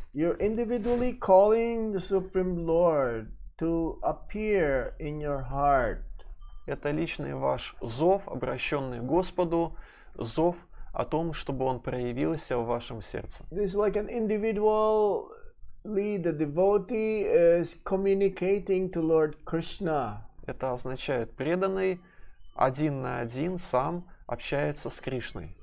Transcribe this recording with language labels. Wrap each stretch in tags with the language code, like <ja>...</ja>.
<en>You're individually calling the Supreme Lord to appear in your heart.</en> <ru>Это личный ваш зов, обращенный к Господу, зов о том, чтобы Он проявился в вашем сердце.</ru> <en>This is like an individually, the devotee is communicating to Lord Krishna.</en> <ru>Это означает преданный один на один сам общается с Кришной.</ru>